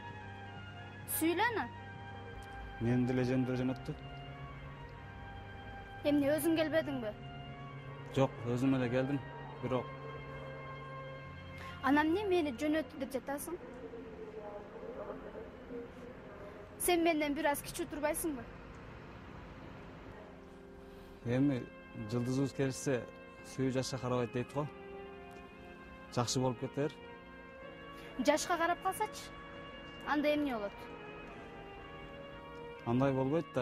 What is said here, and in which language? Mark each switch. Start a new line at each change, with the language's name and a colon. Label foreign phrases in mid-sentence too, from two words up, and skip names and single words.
Kyrgyz: Сүйлөнү. Мени деле жөндөр жөнөттү. Эмне өзүн келбедиң ми? Жок, өзүм эле келдим. Бирок Анам не мени жөнөттү деп жатасың? Сен менден бираз кичик турбайсың мы? эми жылдызыбыз келишсе сүйүү жашка карабайт дейт го. Жакшы болуп кетер. Жашка карап калсачы? Анда эмне болот? Андай болбойт да.